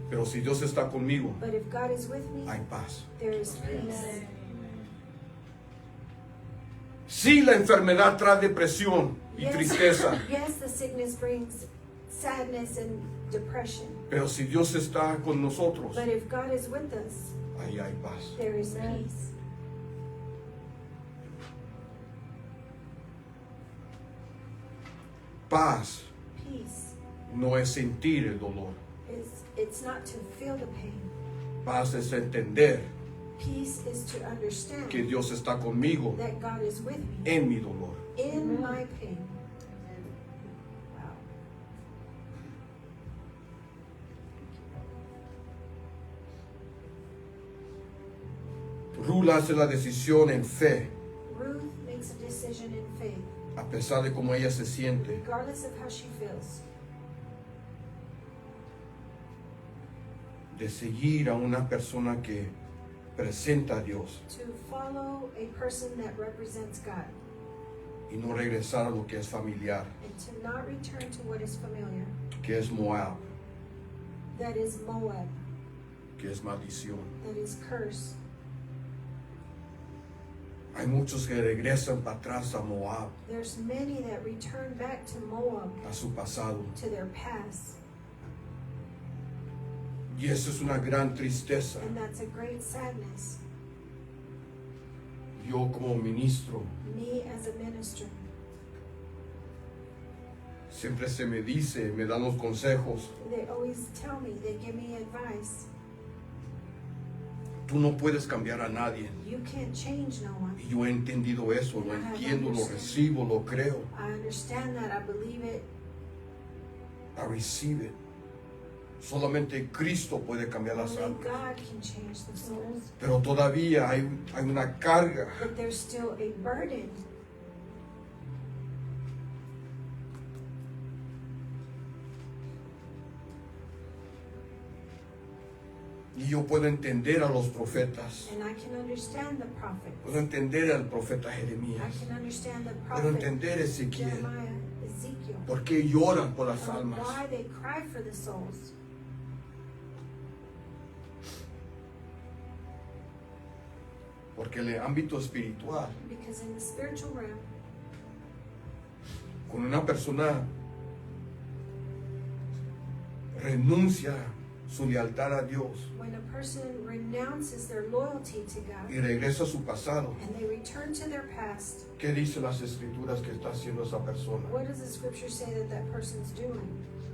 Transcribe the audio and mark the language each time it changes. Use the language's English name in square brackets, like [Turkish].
[Spanish] pero si Dios está conmigo, [English] but if God is with me, [Spanish] hay paz. [English] there is peace. [Spanish] Sí, la enfermedad trae depresión y tristeza, [English] Yes, the sickness brings sadness and depression, [Spanish] pero si Dios está con nosotros, [English] but if God is with us, [Spanish] ahí hay paz. [English] there is peace. [Spanish] Paz [English] Peace [Spanish] no es sentir el dolor, [English] It's not to feel the pain. [Spanish] Paz es entender [English] Peace is to understand [Spanish] que Dios está conmigo [English] that God is with me [Spanish] en mi dolor. [English] in my pain. Wow. [Spanish] Ruth hace la decisión en fe, [English] Ruth makes a decision in faith, [Spanish] a pesar de cómo ella se siente, [English] regardless of how she feels, [Spanish] de seguir a una persona que presenta a Dios [English] to follow a person that represents God [Spanish] y no regresar a lo que es familiar, [English] and to not return to what is familiar, [Spanish] que es Moab, [English] that is Moab, [Spanish] que es maldición. [English] that is curse. [Spanish] Hay muchos que regresan para atrás a Moab, [English] There's many that return back to Moab, [Spanish] a su pasado. [English] to their past, [Spanish] Y eso es una gran tristeza. [English] and that's a great sadness. [Spanish] Yo como ministro, [English] Me as a minister, [Spanish] siempre se me dice, me dan los consejos, [English] they always tell me, they give me advice. [Spanish] tú no puedes cambiar a nadie. [English] You can't change no one. [Spanish] Y yo he entendido eso, lo entiendo, lo recibo, lo creo. [English] I understand that, I believe it. I receive it. [Spanish] Solamente Cristo puede cambiar las [English] Only [Spanish] almas. [English] God can change the souls. [Spanish] Pero todavía hay una carga. [English] But there's still a burden. [Spanish] Y yo puedo entender a los profetas. [English] And I can understand the prophet. [Spanish] Puedo entender al profeta [English] I [Spanish] Jeremías. [English] can understand the [Spanish] Puedo [English] prophet [Spanish] entender a Ezequiel. [English] Jeremiah, Ezekiel. [Spanish] ¿Por qué lloran por las [English] And [Spanish] almas? [English] why they cry for the souls. [Spanish] Porque en el ámbito espiritual, [English] Because in the spiritual realm, [Spanish] cuando una persona renuncia su lealtad a Dios [English] when a person renounces their loyalty to God [Spanish] y regresa a su pasado, [English] and they return to their past, [Spanish] ¿qué dicen las escrituras que está haciendo esa persona? [English] what does the scripture say that that person's doing?